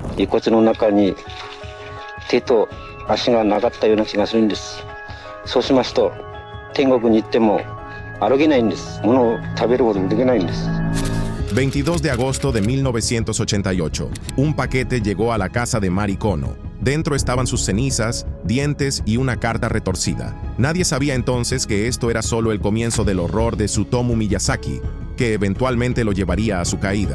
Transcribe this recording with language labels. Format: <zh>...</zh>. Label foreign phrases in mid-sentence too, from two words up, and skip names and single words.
<ja>遺骨の中に手と足がなかったような気がするんです。そうしますと天国に行っても歩けないんです。物を食べることもできないんです。</ja> <es>22 de agosto de 1988, un paquete llegó a la casa de Mari Kono. Dentro estaban sus cenizas, dientes y una carta retorcida. Nadie sabía entonces que esto era solo el comienzo del horror de Tsutomu Miyazaki, que eventualmente lo llevaría a su caída.</es>